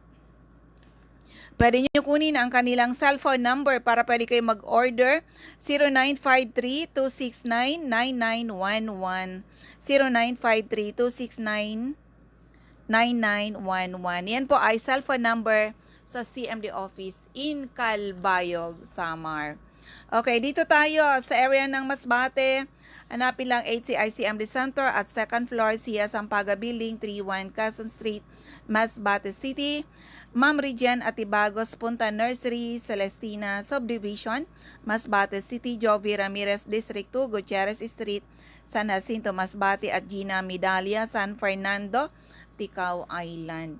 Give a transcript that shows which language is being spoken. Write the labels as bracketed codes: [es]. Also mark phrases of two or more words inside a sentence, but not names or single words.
[tl] Pwede nyo kunin ang kanilang cellphone number para pwede kayo mag-order, 0953-269-9911, 0953-269-9911. Yan po ay cellphone number sa CMD office in Kalbayog, Samar. Okay, dito tayo sa area ng Masbate. Hanapin lang HCI-CMD Center at second floor, Sia Sampaga Building, 31 Quezon Street, Masbate City. Ma'am Regine Atibagos, Punta Nursery, Celestina Subdivision, Masbate City, Jovi Ramirez District 2, Gutierrez Street, San Jacinto, Masbate, at Gina Medalia, San Fernando, Ticao Island.